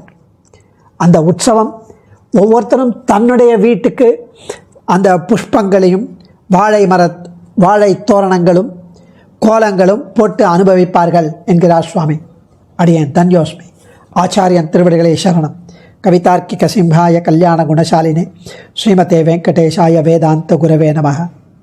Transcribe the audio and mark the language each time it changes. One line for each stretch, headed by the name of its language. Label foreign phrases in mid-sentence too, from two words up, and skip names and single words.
Tamil: அந்த உற்சவம் ஒவ்வொருத்தரும் தன்னுடைய வீட்டுக்கு அந்த புஷ்பங்களையும் வாழை தோரணங்களும் கோலங்களும் போட்டு அனுபவிப்பார்கள் என்கிறார் சுவாமி. அடியேன் தன்யோஸ்மி. ஆச்சாரியன் திருவடிகளே சரணம்.
Sanskrit: कवितार्किक सिंहाय कल्याण गुणशालिने श्रीमते वेङ्कटेशाय वेदान्त गुरवे नमः.